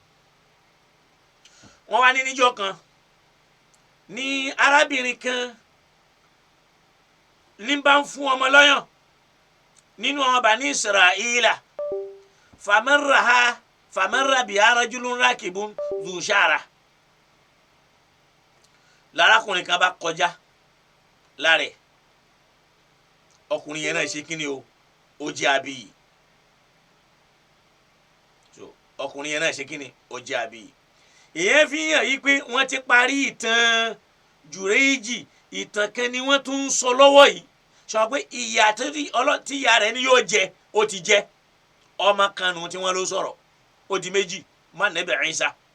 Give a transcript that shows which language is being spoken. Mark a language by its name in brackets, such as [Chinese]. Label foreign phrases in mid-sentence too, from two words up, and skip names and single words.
[Yoruba] wọ́n wá ní níjọ́ kan ní arábìnrin kan ní bá ń fún ọmọ lọ́yàn nínú àwọn Bani Isra'ila [Arabic] فمر بها رجل راكب ذو شارة [Yoruba] lárakùnrin kan bá kọjá lára ọkùnrin yẹn náà ṣe kí ni o ó jẹ́ abiyì ọkùnrin yẹn náà ṣe kí ni ó jẹ́ abiyì. ìyẹn fi hàn yí pé wọ́n ti parí ìtàn Jùrẹ́jì ìtàn kan ni wọ́n tún ń sọ lọ́wọ́ yìí sọ pé ìyà tí ìyá rẹ̀ ni yóò jẹ ó ti jẹ ọmọ kan nù tí wọ́n ló sọ̀rọ̀ ó di méjì má Nábì Ìsá.